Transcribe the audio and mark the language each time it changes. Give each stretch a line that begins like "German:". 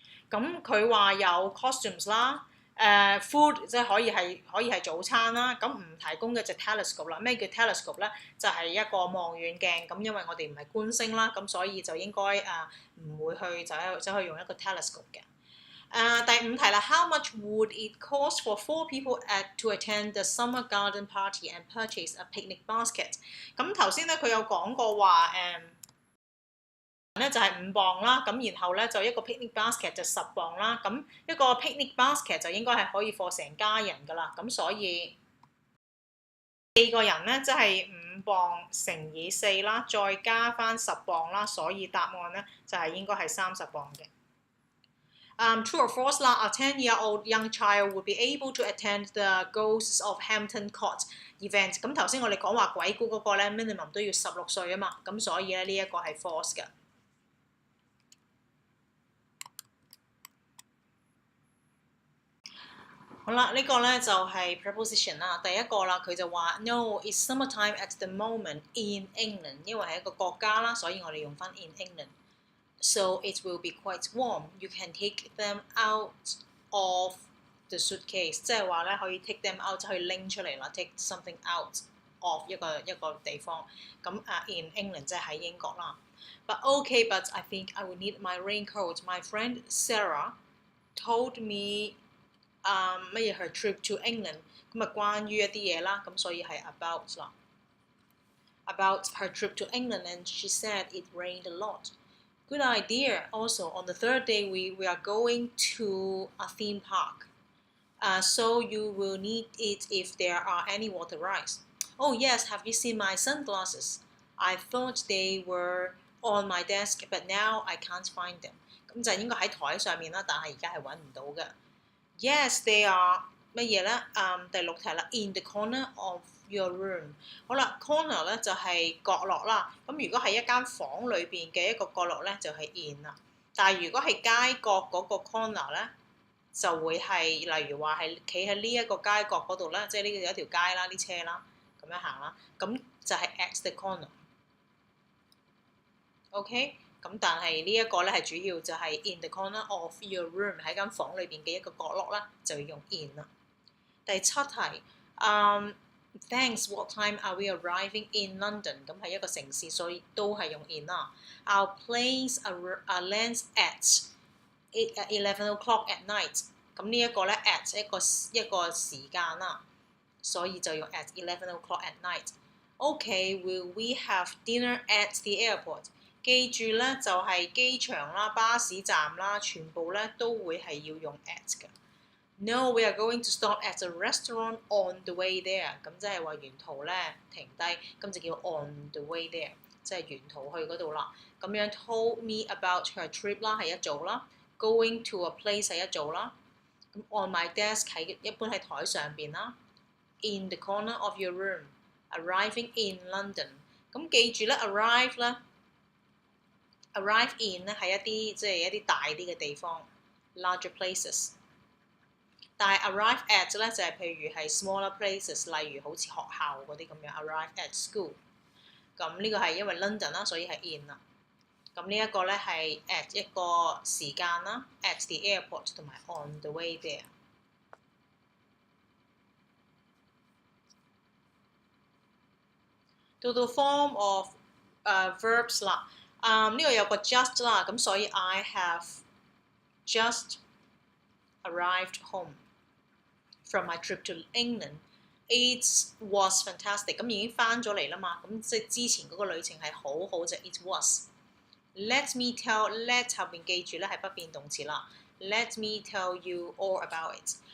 Cantonese: 咁佢話有 costumes 啦，food 即係可以係早餐啦。咁唔提供嘅就 telescope 啦。咩叫 telescope 咧？就係一個望遠鏡。咁因為我哋唔係觀星啦，咁所以就應該唔會去走去用一個 telescope 嘅。第五題啦
English: ，How much would it cost for 4 people to attend the summer garden party and purchase a picnic basket？
Cantonese: 咁頭先咧佢有講過話咧就係5磅啦，咁然後咧就一個 picnic basket 就10磅啦，咁一個 picnic basket 就應該係可以放成家人㗎啦，咁所以4個人咧即係5磅乘以4啦，再加翻10磅啦，所以答案咧就係應該係30磅嘅。
English: True or false 啦 ，a 10-year-old young child would be able to attend the Ghosts of Hampton Court event。
Cantonese: 咁頭先我哋講話鬼故嗰個咧 minimum 都要16歲啊嘛，咁所以咧呢一個係 false 嘅。好啦，呢個咧就係 preposition 啦。第一個啦，佢就話
English: No, it's summertime at the moment in England，
Cantonese: 因為係一個國家啦，所以我哋用翻
English: in England。So it will be quite warm. You can take them out of the suitcase，
Cantonese: 即係話咧可以
English: take them out，
Cantonese: 即係拎出嚟啦
English: ，take something out of 一個地方。
Cantonese: 咁in England 即係喺英國啦。
English: But okay, but I think I will need my raincoat. My friend Sarah told me
Cantonese: 乜嘢
English: her trip to England，
Cantonese: 咁關於一啲嘢啦，咁所以係
English: about 啦。 About her trip to England and she said it rained a lot. Good idea. Also, on the third day we are going to a theme park. So you will need it if there are any water rides. Oh yes, have you seen my sunglasses? I thought they were on my desk, but now I can't find them.
Cantonese: 咁就應該喺台上面啦，但係而家係揾唔到嘅。
English: Yes, they are
Cantonese: 乜嘢咧？ 第6題啦
English: ，in the corner of your room。
Cantonese: 好啦 ，corner 咧就係角落啦。咁如果係一間房裏邊嘅一個角落咧，就係 in 啦。但係如果係街角嗰個 corner 咧，就會係例如話係企喺呢一個街角嗰度咧，即係呢個有一條街啦，啲車啦，咁樣行啦，咁就係 at the corner。
English: OK。
Cantonese: 咁但係呢一個咧係主要就係 in the corner of your room 喺間房裏邊嘅一個角落啦，就要用 in 啦。第7題，
English: Thanks. What time are we arriving in London？
Cantonese: 咁係一個城市，所以都係用 in 啦。
English: Our planes lands at 11 o'clock at night。
Cantonese: 咁呢一個咧 at 一個時間啦，所以就用 at 11 o'clock at night。
English: Okay, will we have dinner at the airport？
Cantonese: 記住咧，就係機場啦、巴士站啦，全部咧都會係要用 at 嘅。
English: No, we are going to stop at a restaurant on the way there。
Cantonese: 咁即係話沿途咧停低，咁就叫 on the way there， 即係沿途去嗰度啦。咁樣 told me about her trip 啦係一組啦 ，going to a place 係一組啦。咁 on my desk 係一般喺台上邊啦。
English: In the corner of your room, arriving in London。
Cantonese: 咁記住咧 ，arrive 咧。Arrive in 咧係一啲大啲嘅地方 ，larger places。但係 arrive at 咧就係譬如係 smaller places， 例如好似學校嗰啲咁樣 ，arrive at school。咁呢個係因為 London 啦，所以係 in 啦。咁呢一個咧係 at 一個時間啦 ，at the airport 同埋 on the way there。
English: 到 form of verbs 啦。
Cantonese: 呢個有個 just 啦，咁所以
English: I have just arrived home from my trip to England. It was fantastic。
Cantonese: 咁已經翻咗嚟啦嘛，咁即係之前嗰個旅程係好好就 it was。
English: Let me tell let 後邊記住咧係不變動詞啦。Let me tell you all about it。